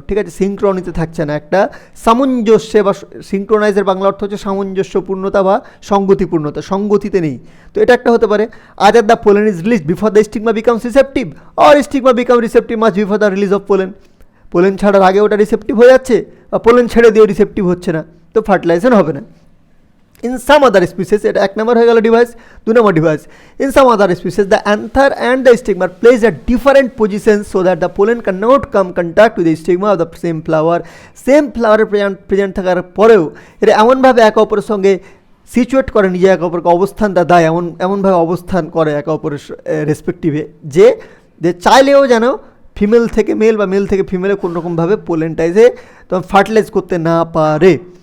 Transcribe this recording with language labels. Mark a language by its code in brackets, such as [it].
[bn] ঠিক আছে, সিঙ্ক্রোনিতে থাকছে না, একটা সামঞ্জস্যে, বা সিঙ্ক্রোনাইজের বাংলা অর্থ হচ্ছে সামঞ্জস্যপূর্ণতা বা সঙ্গতিপূর্ণতা, সঙ্গতিতে নেই। তো এটা একটা হতে পারে। [en] Other the pollen is release before the stigma becomes receptive, or stigma become receptive much before the release of pollen. [bn] Pollen ছাড়ার আগে ওটা রিসেপ্টিভ হয়ে যাচ্ছে, বা পোলেন ছেড়ে দিয়েও রিসেপ্টিভ হচ্ছে না, তো ফার্টিলাইজেশন হবে না। [en] In some other species, [bn] এটা 1 নম্বর হয়ে গেল device. 2 number device, [en] in some other species the anther and the stigma plays at different positions so that the pollen cannot come contact with the stigma of the same flower. [bn] Same ফ্লাওয়ারের present থাকার পরেও এটা এমনভাবে একে অপরের সঙ্গে সিচুয়েট করে, নিজে একে অপরকে অবস্থানটা দেয়, এমনভাবে অবস্থান করে একে অপরের রেসপেক্টিভে, যে যে চাইলেও যেন ফিমেল থেকে মেল বা মেল থেকে ফিমেলে কোনোরকমভাবে পোলেনটাইজে তোমার ফার্টিলাইজ করতে না পারে।